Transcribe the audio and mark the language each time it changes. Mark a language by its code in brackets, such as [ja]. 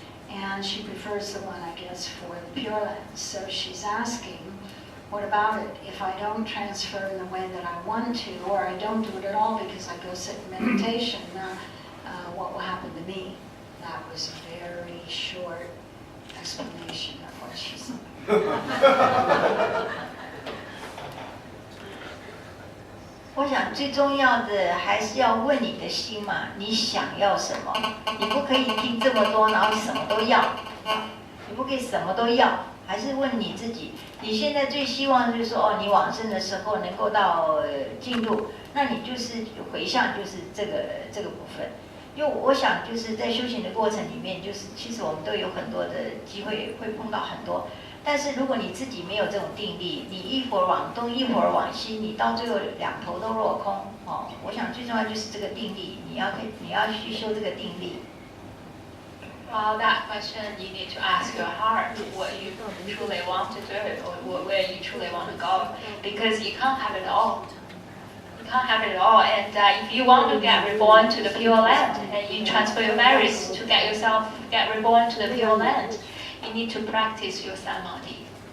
[en] And she prefers the one, I guess, for the Pure Land. So she's asking, what about it? If I don't transfer in the way that I want to, or I don't do it at all because I go sit in meditation, what will happen to me? That was a very short explanation of what she said. [zh] 我想最重要的还是要问你的心嘛，你想要什么？你不可以听这么多，然后什么都要，你不可以什么都要，还是问你自己，你现在最希望就是说，你往生的时候能够到净土，那你就是回向，就是这个部分。因为我想就是在修行的过程里面，就是其实我们都有很多的机会会碰到很多，但是如果你自己没有这种定力，你一会儿往东一会儿往西，你到最后两头都落空哦。我想最重要就是这个定力，你要去修这个定力。 [en] Well, that question you need to ask your heart what you truly want to do or where you truly want to go, because you can't have it all. You can't have it all, and if you want to get reborn to the Pure Land, and you transfer your merits to get reborn to the Pure Land, you need to practice your samadhi.